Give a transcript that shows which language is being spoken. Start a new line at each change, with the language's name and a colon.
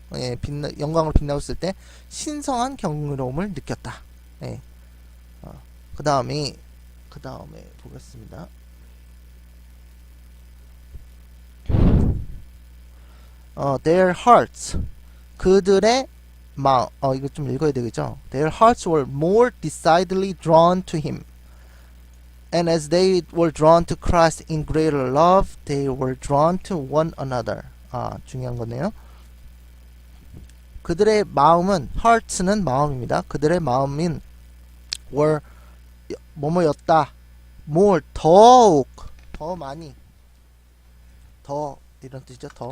Korean: 예, 영광으로 빛나고 있을 때 신성한 경이로움을 느꼈다. 예. 그 다음에 보겠습니다.
English: their hearts,
Korean: 그들의 마음, 이거 좀 읽어야 되겠죠?
English: Their hearts were more decidedly drawn to him. And as they were drawn to Christ in greater love, they were drawn to one another.
Korean: 중요한 거네요. 그들의 마음은, hearts는 마음입니다. 그들의 마음인 were 뭐뭐였다. more, 더욱, 더 많이, 더 이런 뜻이죠.